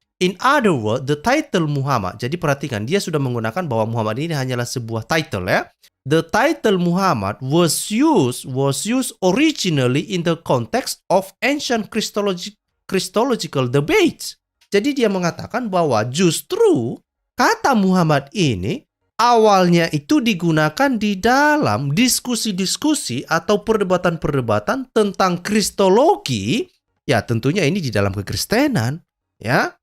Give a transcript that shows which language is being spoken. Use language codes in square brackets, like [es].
[en] In other words, the title Muhammad. [id] Jadi perhatikan, dia sudah menggunakan bahwa Muhammad ini hanyalah sebuah title ya. [en] The title Muhammad was used originally in the context of ancient Christological debates. [id] Jadi dia mengatakan bahwa justru kata Muhammad ini awalnya itu digunakan di dalam diskusi-diskusi atau perdebatan-perdebatan tentang Kristologi. Ya tentunya ini di dalam kekristenan ya.